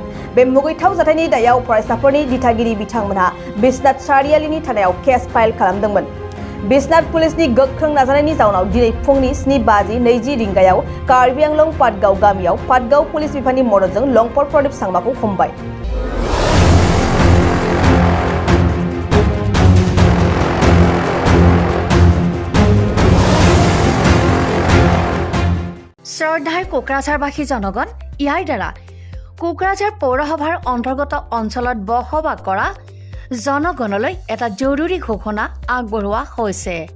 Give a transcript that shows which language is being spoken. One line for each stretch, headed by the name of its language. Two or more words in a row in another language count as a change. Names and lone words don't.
Bodo: बे मुगैथाव जाथायनि दायाव फरायसाफोरनि दिथागिरि बिथांमोनहा बिसनाथ सारियालिनि थानायाव केस फाइल खालामदोंमोन। बिसनाथ पुलिसनि गोख्रों नाजानायनि जाउनाव दिनै फुंनि 7:20 रिंगायाव कार्बि आंलं पाटगाव गामियाव पाटगाव पुलिस बिफाननि मददजों लंफर प्रदीप सांमाखौ हमबाय।
Assamese: শ্ৰদ্ধাৰ কোকৰাঝাৰবাসী জনগণ, ইয়াৰ দ্বাৰা কোকৰাঝাৰ পৌৰসভাৰ অন্তৰ্গত অঞ্চলত বসবাস কৰা জনগণলৈ এটা জৰুৰী ঘোষণা আগবঢ়োৱা হৈছে।